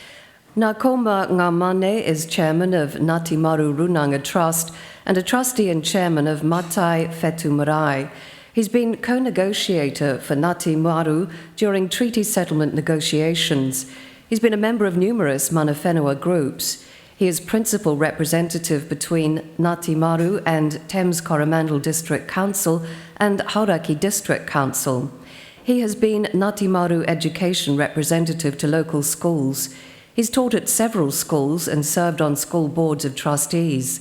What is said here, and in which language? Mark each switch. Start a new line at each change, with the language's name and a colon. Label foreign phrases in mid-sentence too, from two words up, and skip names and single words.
English: Narcoma Ngamane is chairman of Ngāti Maru Runanga Trust and a trustee and chairman of Matai Whetū Marae. He's been co-negotiator for Ngāti Maru during treaty settlement negotiations. He's been a member of numerous
Māori: mana whenua
English: groups. He is principal representative between Ngāti Maru and Thames Coromandel District Council and Hauraki District Council. He has been Ngāti Maru education representative to local schools. He's taught at several schools and served on school boards of trustees.